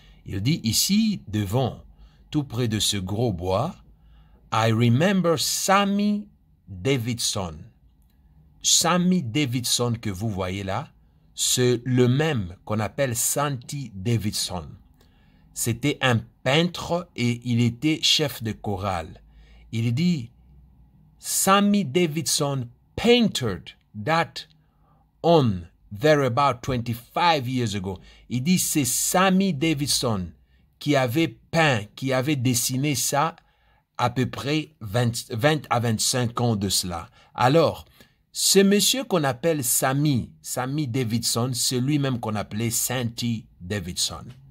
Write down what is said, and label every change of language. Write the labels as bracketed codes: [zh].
[fr] Il dit ici, devant, tout près de ce gros bois, [en] I remember Sammy Davidson. [fr] Sammy Davidson que vous voyez là, c'est le même qu'on appelle Santi Davidson. C'était un peintre et il était chef de chorale. Il dit, [en] Sammy Davidson painted that on there about 25 years ago. [fr] Il dit, c'est Sammy Davidson qui avait peint, qui avait dessiné ça à peu près 20 à 25 ans de cela. Alors, ce monsieur qu'on appelle Sammy Davidson, c'est lui-même qu'on appelait Santi Davidson.